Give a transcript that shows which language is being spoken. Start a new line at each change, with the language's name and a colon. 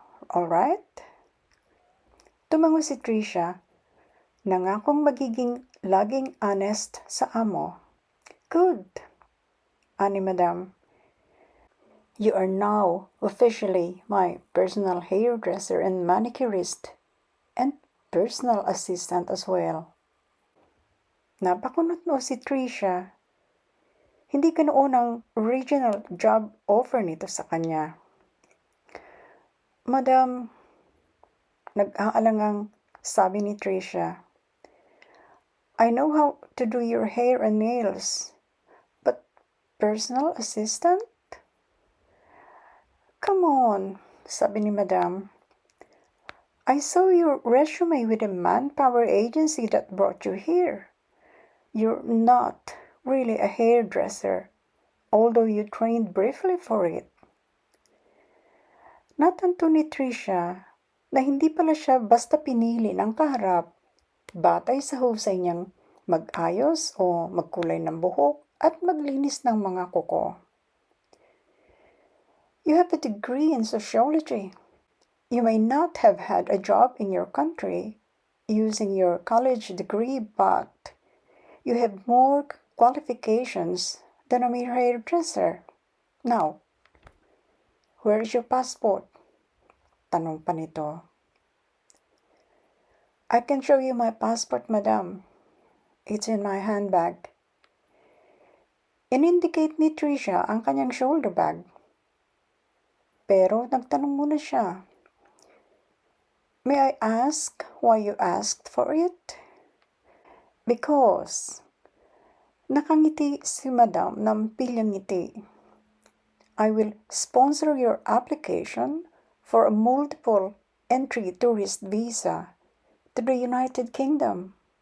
English: All right?
Filipino: Tumango si Tricia, nangakong magiging laging honest sa amo.
English: Good,
Filipino: ani Madam.
English: You are now officially my personal hairdresser and manicurist, and personal assistant as well.
Filipino: Napakunot mo si Tricia. Hindi ganoon ang
English: original job offer
Filipino: nito sa kanya.
English: Madam,
Filipino: nag-aalangang sabi ni Tricia,
English: I know how to do your hair and nails, but personal assistant? Come on,
Filipino: sabi ni Madam.
English: I saw your resume with the manpower agency that brought you here. You're not really a hairdresser, although you trained briefly for it.
Filipino: Natanto ni Tricia na hindi pala siya basta pinili ng kaharap batay sa husay niyang mag-ayos o magkulay ng buhok at maglinis ng mga kuko.
English: You have a degree in sociology. You may not have had a job in your country using your college degree, but you have more qualifications than a mere hairdresser. Now, where is your passport?
Filipino: Tanong pa nito.
English: I can show you my passport, Madam. It's in my handbag.
Filipino: In-indicate ni Tricia ang kanyang shoulder bag. Pero nagtanong muna siya.
English: May I ask why you asked for it? Because
Filipino: nakangiti si Madam ng pilyang ngiti.
English: I will sponsor your application for a multiple entry tourist visa to the United Kingdom.